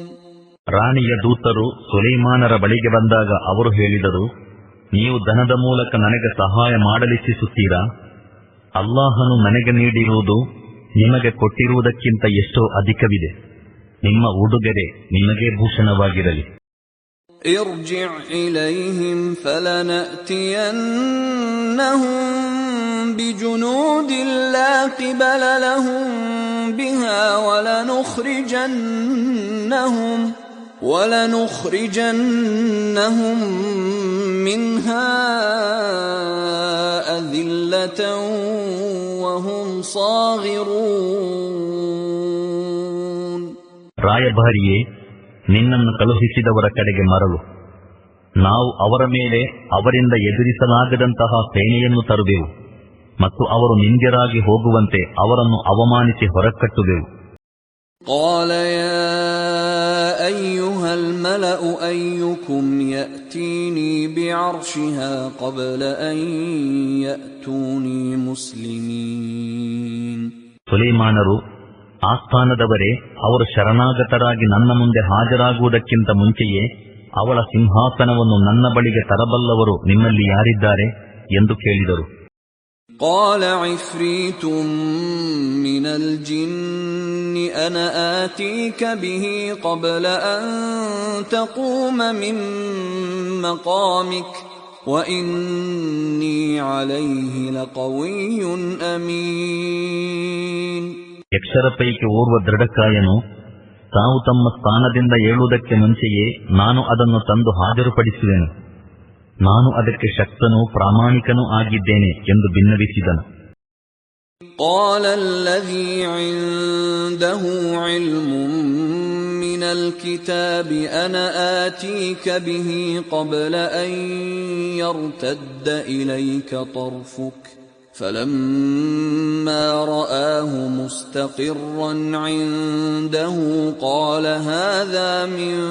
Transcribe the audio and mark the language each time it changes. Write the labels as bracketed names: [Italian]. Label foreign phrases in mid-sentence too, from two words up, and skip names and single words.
[Kannada] ರಾಣಿಯ ದೂತರು ಸುಲೈಮಾನರ ಬಳಿಗೆ ಬಂದಾಗ ಅವರು ಹೇಳಿದರು, ನೀವು ಧನದ ಮೂಲಕ ನನಗೆ ಸಹಾಯ ಮಾಡಲಿಚ್ಛಿಸುತ್ತೀರಾ? ಅಲ್ಲಾಹನು ನನಗೆ ನೀಡಿರುವುದು ನಿಮಗೆ ಕೊಟ್ಟಿರುವುದಕ್ಕಿಂತ ಎಷ್ಟೋ ಅಧಿಕವಿದೆ. ನಿಮ್ಮ ಉಡುಗೊರೆ ನಿಮಗೇ ಭೂಷಣವಾಗಿರಲಿ. [Arabic] ارجع إليهم فلنأتينهم بجنود لا قبل لهم بها ولنخرجنهم منها أذلة وهم صاغرون. [Kannada] ರಾಯಭಾರಿಯೇ, ನಿನ್ನನ್ನು ಕಳುಹಿಸಿದವರ ಕಡೆಗೆ ಮರಳು. ನಾವು ಅವರ ಮೇಲೆ ಅವರಿಂದ ಎದುರಿಸಲಾಗದಂತಹ ಸೇನೆಯನ್ನು ತರುವೆವು ಮತ್ತು ಅವರು ನಿಂದ್ಯರಾಗಿ ಹೋಗುವಂತೆ ಅವರನ್ನು ಅವಮಾನಿಸಿ ಹೊರಕಟ್ಟುವೆವು. [Arabic] قال يا أيها الملأ أيكم يأتيني بعرشها قبل أن يأتوني مسلمين. [Kannada] ಸುಲೈಮಾನರು, ಆಸ್ಥಾನದವರೇ, ಅವರು ಶರಣಾಗತರಾಗಿ ನನ್ನ ಮುಂದೆ ಹಾಜರಾಗುವುದಕ್ಕಿಂತ ಮುಂಚೆಯೇ ಅವಳ ಸಿಂಹಾಸನವನ್ನು ನನ್ನ ಬಳಿಗೆ ತರಬಲ್ಲವರು ನಿಮ್ಮಲ್ಲಿ ಯಾರಿದ್ದಾರೆ ಎಂದು ಕೇಳಿದರು. [Arabic] قال عفريت من الجن أنا آتيك به قبل أن تقوم من مقامك وإني عليه لقوي أمين. [Kannada] ಯಕ್ಷರ ಪೈಕಿ ಓರ್ವ ದೃಢಕಾಯನು, ತಾವು ತಮ್ಮ ಸ್ಥಾನದಿಂದ ಏಳುವುದಕ್ಕೆ ಮುಂಚೆಯೇ ನಾನು ಅದನ್ನು ತಂದು ಹಾಜರುಪಡಿಸುವೆನು, ನಾನು ಅದಕ್ಕೆ ಶಕ್ತನೂ ಪ್ರಾಮಾಣಿಕನೂ ಆಗಿದ್ದೇನೆ ಎಂದು ಬಿನ್ನವಿಸಿದನು. [Arabic] قال الذي عنده علم من الكتاب أنا آتيك به قبل أن يرتد إليك طرفك فلما رآه مستقرا عنده قال هذا من